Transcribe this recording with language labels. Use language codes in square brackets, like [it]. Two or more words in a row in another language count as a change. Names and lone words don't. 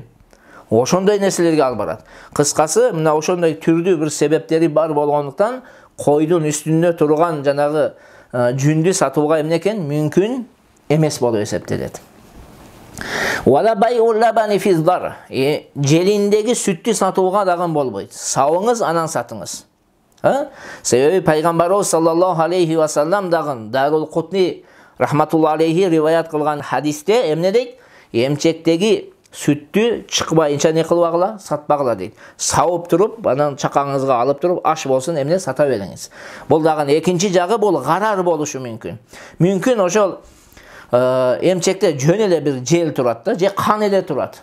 [ky] Ошондой нерселерге алып барат. Кыскасы, мына ошондой түрдүү бир себептери бар болгондуктан, койдун үстүндө турган жанагы жүндү сатууга эмне экен? Мүмкүн эмес болуп эсептелет. [ar] ولا بيع اللبن في الضرع. [ky] Желиндеги сүттү сатууга дагы болбойт. Сауыңыз, анан сатыңыз. Себеби пайгамбарыбыз [ar] صلى الله عليه وسلم [ky] дагы Дарул Кутни [ar] رحمة الله عليه [ky] риваят кылган хадисте эмне дейт? Эмчектеги сүттү чыкпайынча не кылбагыла, сатпагыла дейт. Сауып туруп, анан чакаңызга алып туруп, аш болсун эмне сата бериңиз. Бул дагы экинчи жагы, бул гарар болушу мүмкүн. Мүмкүн ошол эмчекте жөн эле бир жел турат да, же кан эле турат.